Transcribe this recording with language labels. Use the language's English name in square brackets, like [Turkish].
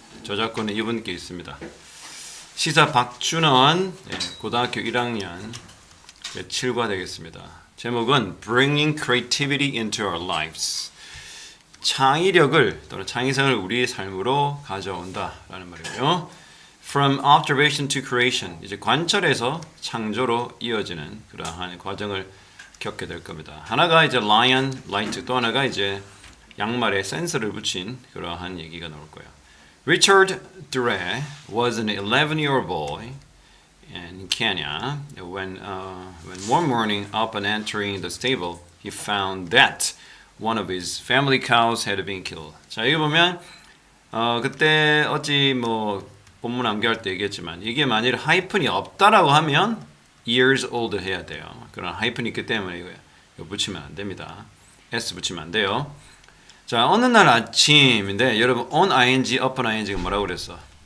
[Korean] 저작권은 이분께 있습니다. 시사 박준원, 고등학교 1학년 7과 되겠습니다. [English] 제목은 Bringing Creativity into Our Lives. [Korean] 창의력을 또는 창의성을 우리의 삶으로 가져온다라는 말이고요. [English] From observation to creation. [Korean] 이제 관찰에서 창조로 이어지는 그러한 과정을 겪게 될 겁니다. 하나가 이제 lion, light, 또 하나가 이제 양말에 센서를 붙인 그러한 얘기가 나올 거예요. [English] Richard Dure was an 11-year-old boy in Kenya when one morning upon entering the stable he found that one of his family cows had been killed. [Korean] 자, 여기 보면 그때 어찌 뭐 본문 암기할 때 얘기했지만 이게 만일 하이픈이 없다라고 하면 years old 해야 돼요. 그런 하이픈이 있기 때문에 이거 붙이면 안 됩니다. s 붙이면 안 돼요. 자, 어느 날 아침인데 여러분 on ing, upon ing가 뭐라고 그랬어?